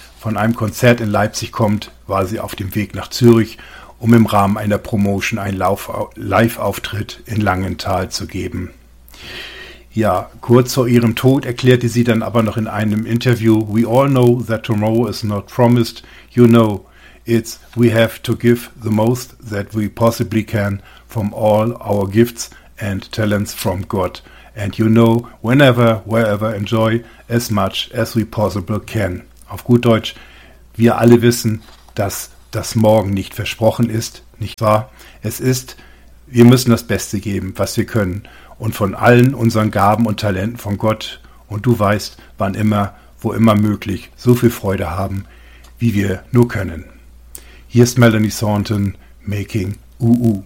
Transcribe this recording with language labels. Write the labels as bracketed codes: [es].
[de] Von einem Konzert in Leipzig kommt, war sie auf dem Weg nach Zürich, um im Rahmen einer Promotion einen Live-Auftritt in Langenthal zu geben. Ja, kurz vor ihrem Tod erklärte sie dann aber noch in einem Interview, [en] "We all know that tomorrow is not promised. You know, it's we have to give the most that we possibly can from all our gifts and talents from God. And you know, whenever, wherever, enjoy as much as we possible can." [de] Auf gut Deutsch, wir alle wissen, dass das Morgen nicht versprochen ist, nicht wahr? Es ist, wir müssen das Beste geben, was wir können und von allen unseren Gaben und Talenten von Gott und du weißt, wann immer, wo immer möglich, so viel Freude haben, wie wir nur können. Hier ist Melanie Thornton, Making UU.